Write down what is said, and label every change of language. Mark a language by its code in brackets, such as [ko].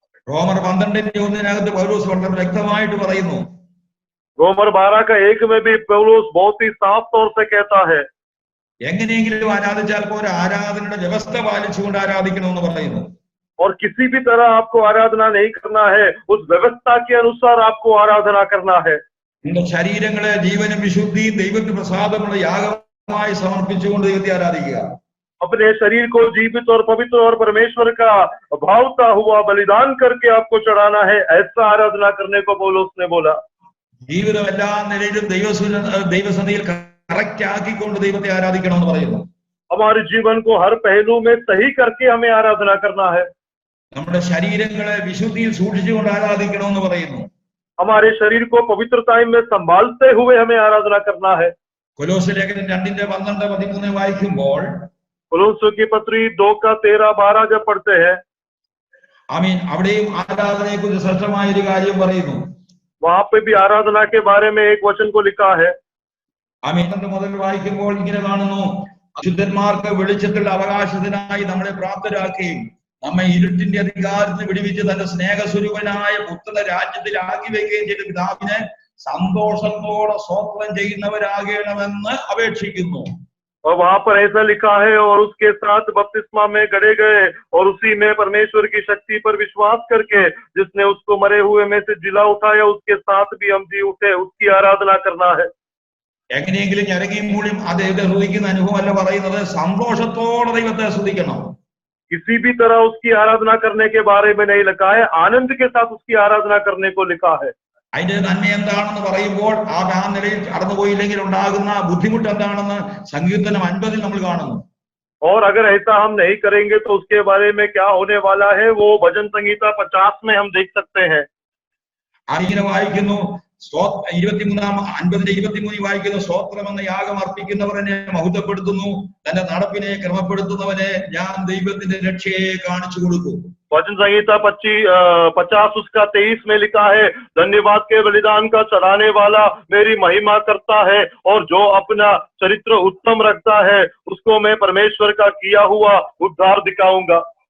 [ml] റോമർ 12:1 പൗലോസ് വളരെ വ്യക്തമായിട്ട് പറയുന്നു. [hi] रोमर 12:1 में भी पौलुस बहुत ही साफ तौर से कहता है, [ml] എങ്ങനെയെങ്കിലും ആരാധിച്ചാൽ പോരാ, ആരാധനയുടെ വ്യവസ്ഥ പാലിച്ചുകൊണ്ട് ആരാധിക്കണമെന്ന് പറയുന്നു. [hi] और किसी भी तरह आपको आराधना नहीं करना है, उस व्यवस्था के अनुसार आपको आराधना करना है। [ml] നിങ്ങളുടെ ശരീരങ്ങളെ ജീവനും വിശുദ്ധിയും ദൈവത്തിന് പ്രസാദമുള്ള യാഗമായി സമർപ്പിച്ചുകൊണ്ട് ദൈവത്തെ ആരാധിക്കുക. [hi] अपने शरीर को जीवित और पवित्र और परमेश्वर का भावता हुआ बलिदान करके आपको चढ़ाना है, ऐसा आराधना करने को पौलुस ने बोला। [ml] ജീവിതം എല്ലാ നിലയിലും ദൈവസന്നിധിയിൽ കറക്റ്റ് ആക്കിക്കൊണ്ട് ദൈവത്തെ ആരാധിക്കണമെന്ന് പറയുന്നു. [hi] हमारे जीवन को हर पहलू में सही करके हमें आराधना करना है। [ml] നമ്മുടെ ശരീരങ്ങളെ വിശുദ്ധിയിൽ സൂക്ഷിച്ചുകൊണ്ട് ആരാധിക്കണമെന്ന് പറയുന്നു. [hi] हमारे शरीर को पवित्रता में संभालते हुए हमें आराधना करना है। [ml] കൊലോസ്യ ലേഖനം 2:12-13 വായിക്കുമ്പോൾ [hi] कोलोस्यों की पत्री 2:13-12 जब पढ़ते हैं, [ml] ആമീൻ. അവിടെയും ആരാധനയെ കുറിച്ച് ശ്രേഷ്ഠമായ ഒരു കാര്യം പറയുന്നു. [hi] वहां पे भी आराधना के बारे में एक वचन को लिखा है। [ml] ആമീൻ. മുതൽ വായിക്കുമ്പോൾ ഇങ്ങനെ കാണുന്നു, അശുദ്ധന്മാർക്ക് വെളിച്ചത്തിലുള്ള അവകാശത്തിനായി നമ്മളെ പ്രാപ്തരാക്കുകയും നമ്മെ ഇരുട്ടിന്റെ അധികാരത്തിന് വിടുവിച്ച് തന്റെ സ്നേഹസ്വരൂപനായ പുത്രന്റെ രാജ്യത്തിൽ ആക്കി വെക്കുകയും ചെയ്ത പിതാവിനെ സന്തോഷത്തോടെ സ്തോത്രം ചെയ്യുന്നവരാകണമെന്ന് അപേക്ഷിക്കുന്നു. [hi] और वहां पर ऐसा लिखा है, और उसके साथ बपतिस्मा में गड़े गए और उसी में परमेश्वर की शक्ति पर विश्वास करके जिसने उसको मरे हुए में से जिला उठाया, उसके साथ भी हम जी उठे, उसकी आराधना करना है। [ml] എങ്ങനെയെങ്കിലും ഞരങ്ങിയും മൂളിയും അദ്ദേഹത്തെ സ്തുതിക്കുന്ന അനുഭവമല്ല പറയുന്നത്, സന്തോഷത്തോടെ ദൈവത്തെ സ്തുതിക്കണം. [hi] किसी भी तरह उसकी आराधना करने के बारे में नहीं लिखा है, आनंद के साथ उसकी आराधना करने को लिखा है। [ml] അതിന്റെ നന്മ എന്താണെന്ന് പറയുമ്പോൾ ആ നിലയിൽ കടന്നുപോയില്ലെങ്കിൽ ഉണ്ടാകുന്ന ബുദ്ധിമുട്ട് എന്താണെന്ന് സങ്കീർത്തനം 50 നമ്മൾ കാണുന്നു. [hi] और अगर ऐसा हम नहीं करेंगे तो उसके बारे में क्या होने वाला है, वो भजन संहिता 50 में हम देख सकते हैं। [ml] ഇങ്ങനെ വായിക്കുന്നു, 23 വായിക്കുന്നു, സ്തോത്രം എന്ന യാഗം അർപ്പിക്കുന്നവനെ മഹത്വപ്പെടുത്തുന്നു, തന്റെ നടപ്പിനെ ക്രമപ്പെടുത്തുന്നവനെ ഞാൻ ദൈവത്തിന്റെ രക്ഷയെ കാണിച്ചു കൊടുക്കും. [hi] वचन संहिता 50 उसका 23 में लिखा है, धन्यवाद के बलिदान का चढ़ाने वाला मेरी महिमा करता है, और जो अपना चरित्र उत्तम रखता है उसको मैं परमेश्वर का किया हुआ उद्धार दिखाऊंगा।